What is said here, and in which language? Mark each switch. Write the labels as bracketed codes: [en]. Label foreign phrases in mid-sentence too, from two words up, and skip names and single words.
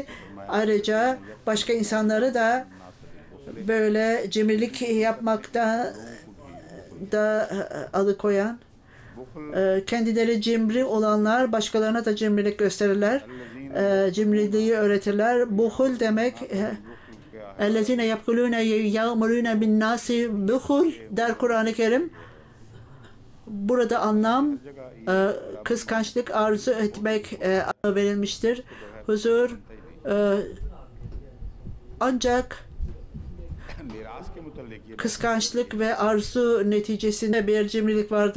[tr] Ayrıca başka insanları da böyle cimrilik yapmakta da alıkoyan, kendileri cimri olanlar başkalarına da cimrilik gösterirler. Cimriliği öğretirler. Buhul demek [ar] اَلَّذِينَ يَبْخُلُونَ يَأْمُرُونَ بِالنَّاسِ [tr] buhul der Kur'an-ı Kerim. Burada anlam kıskançlık, arzu etmek verilmiştir. Huzur ancak kıskançlık ve arzu neticesinde bir cimrilik vardı.